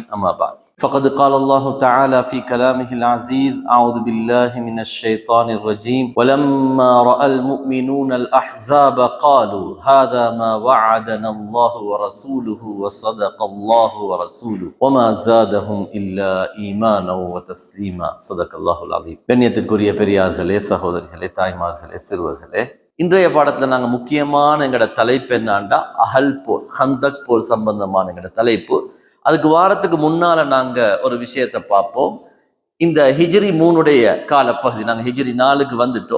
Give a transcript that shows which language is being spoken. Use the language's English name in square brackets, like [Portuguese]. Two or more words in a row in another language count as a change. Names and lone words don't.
[Arabic] أما بعد فقد قال الله تعالى في كلامه العزيز أعوذ بالله من الشيطان الرجيم ولما رأى المؤمنون الأحزاب قالوا هذا ما وعدنا الله ورسوله وصدق الله ورسوله وما زادهم إلا إيمانا وتسليما صدق الله العظيم [Tamil] கண்ணியத்திற்குரிய பெரியார்களே, சகோதரிகளே, தாய்மார்களே, சிறுவர்களே, இன்றைய பாடத்துல நாங்க முக்கியமான எங்களோட தலைப்பு என்னாண்டா அகல் போர், ஹந்தக் போர் சம்பந்தமான எங்களோட தலைப்பு. அதுக்கு வாரத்துக்கு முன்னால நாங்க ஒரு விஷயத்தை பார்ப்போம். இந்த ஹிஜ்ரி 3 காலப்பகுதி, நாங்க ஹிஜ்ரி 4க்கு வந்துட்டோம்.